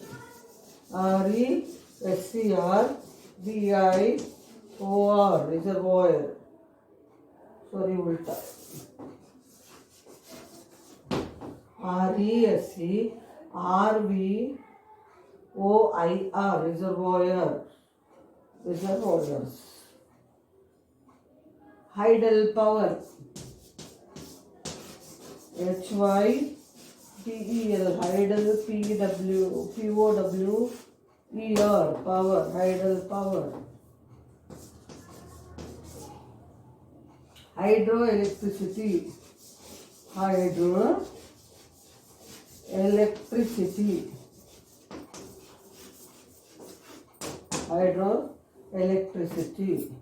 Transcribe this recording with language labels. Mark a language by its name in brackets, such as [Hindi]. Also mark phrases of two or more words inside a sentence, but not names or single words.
[English] RESCRVIOR. Reservoir. Sorry, ulta. RESCRVOIR. Reservoir. Reservoirs. Hydel power. HYDEL. Hydel. POWER. Power. Hydel power. Hydroelectricity. Hydroelectricity. Hydroelectricity.